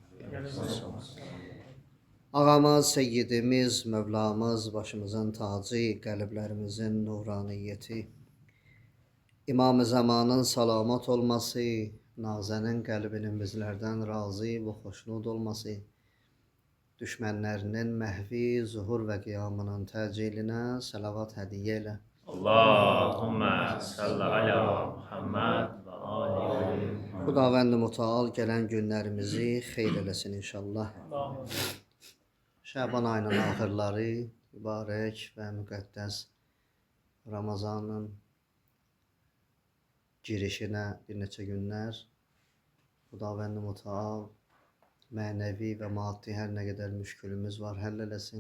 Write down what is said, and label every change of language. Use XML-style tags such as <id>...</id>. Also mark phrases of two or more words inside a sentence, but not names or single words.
<tr>Ağamız, seyyidimiz, Mevlamız, başımızın tacı, kalplerimizin nuraniyeti, İmam-ı Zamanın salamat olması, nazenin kalbinin bizlerden razı ve hoşnut olması,</tr> <az>düşmənlərinin məhvi, zuhur və qiyamının təcilinə salavat hədiyyə elə.</az> <ar>اللهم صل على محمد وآل محمد.</ar> <az>Xudavənd-i Müteal gələn günlərimizi xeyr eləsin inşallah. Şaban ayının axırları, mübarək və müqəddəs Ramazanın girişinə bir neçə günlər Xudavənd-i Müteal mənəvi və maddi hər nə qədər müşkülümüz var, həll eləsin.</az>